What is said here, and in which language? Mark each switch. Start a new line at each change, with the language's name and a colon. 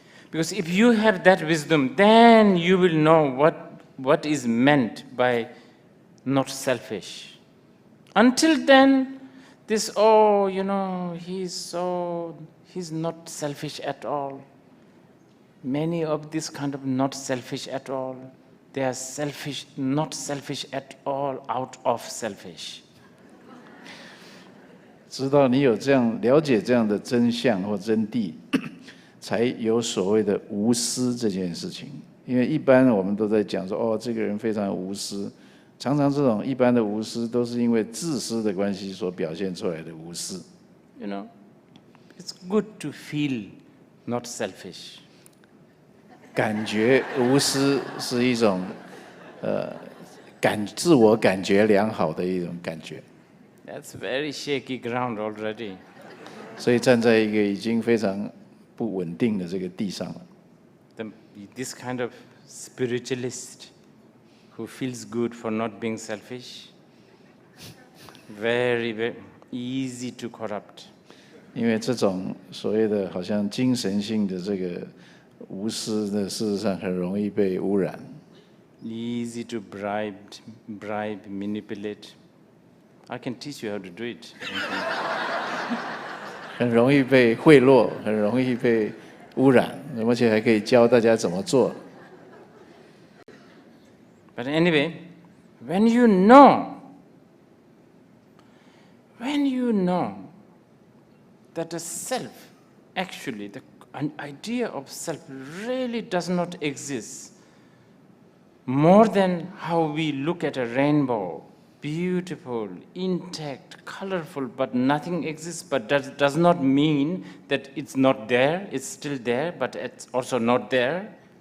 English: Because if you have that wisdom, then you will know what is meant by not selfish. Until then, this, he's not selfish at all. Many of this kind of not selfish at all, they are selfish, not selfish at all, out of selfish.
Chinese: 知道你有这样了解这样的真相或真谛，才有所谓的无私这件事情。因为一般我们都在讲说，哦，这个人非常无私，常常这种一般的无私，都是因为自私的关系所表现出来的无私。
English: You know, it's good to feel not selfish.
Chinese: 感觉无私是一种，自我感觉良好的一种感觉。
English: That's very shaky ground already.
Chinese: 所以站在一个已经非常不稳定的这个地上了。
English: This kind of spiritualist who feels good for not being selfish, very, very easy to corrupt.
Chinese: 因为这种所谓的好像精神性的这个无私的，事实上很容易被污染。
English: Easy to bribe, manipulate. I can teach you how to do it.
Chinese: 很容易被贿赂，很容易被污染，而且还可以教大家怎么做。
English: But anyway, when you know that the self, actually, an idea of self really does not exist, more than how we look at a rainbow, beautiful, intact, colorful, but nothing exists, but that does not mean that it's not there, it's still there, but it's also not there.